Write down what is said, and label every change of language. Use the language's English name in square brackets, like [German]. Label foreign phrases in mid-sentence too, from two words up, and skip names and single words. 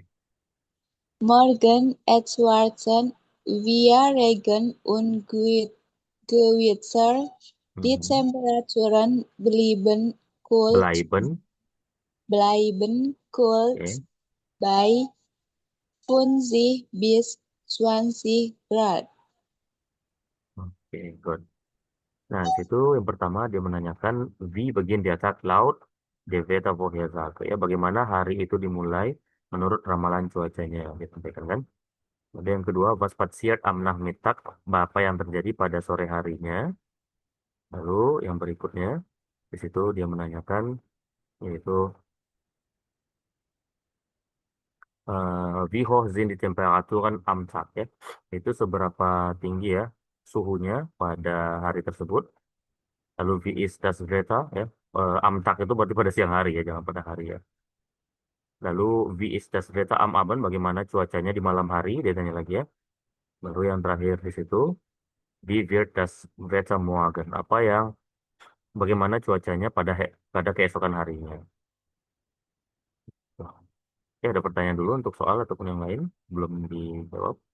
[German] Morgen erwarten wir Regen und Gewitter. Die Mhm. Temperaturen bleiben kalt Oke. bei 15 bis 20 Grad. [Indonesian] Oke, good. Nah, di situ yang pertama dia menanyakan [German] wie beginnt der Tag laut der Wettervorhersage. [Indonesian] Ya, bagaimana hari itu dimulai menurut ramalan cuacanya yang disampaikan kan. Kemudian yang kedua, [German] was passiert am Nachmittag, [Indonesian] apa yang terjadi pada sore harinya. Lalu yang berikutnya, di situ dia menanyakan yaitu [German] wie hoch sind die Temperaturen am Tag [Indonesian] ya. Itu seberapa tinggi ya suhunya pada hari tersebut. [German] Lalu wie ist das Wetter ya. Am Tag [Indonesian] itu berarti pada siang hari ya, jangan pada hari ya. [German] Lalu wie ist das Wetter am Abend, [Indonesian] bagaimana cuacanya di malam hari, dia tanya lagi ya. Lalu yang terakhir di situ, [German] wie wird das Wetter morgen, [Indonesian] bagaimana cuacanya pada keesokan harinya. Oke, ada pertanyaan dulu untuk soal ataupun yang lain belum dijawab.